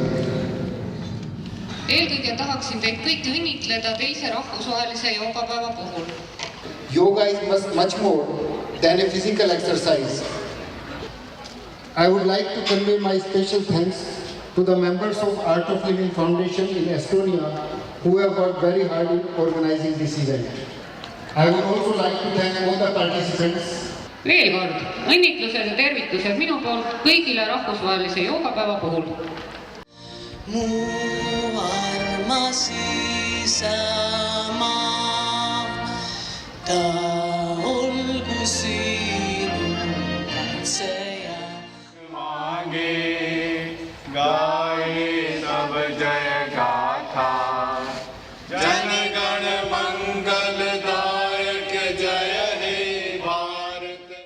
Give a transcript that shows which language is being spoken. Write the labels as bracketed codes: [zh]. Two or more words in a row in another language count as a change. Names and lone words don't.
[et] Eelkõige tahaksin teid kõiki õnnitleda teise rahvusvahelise joogapäeva puhul. [en] Yoga is much more than a physical exercise. I would like to convey my special thanks to the members of Art of Living Foundation in Estonia who have worked very hard in organizing this event. I would also like to thank all the participants. [et] Veel kord, õnnitlused ja tervitused minu poolt kõigile rahvusvahelise joogapäeva puhul. Mu armas isamaa, ta olgu sinu kaitseja. [bn] মাগে গাহে সব জয় গাথা, জন গণ মঙ্গলদায়ক জয় হে ভারত.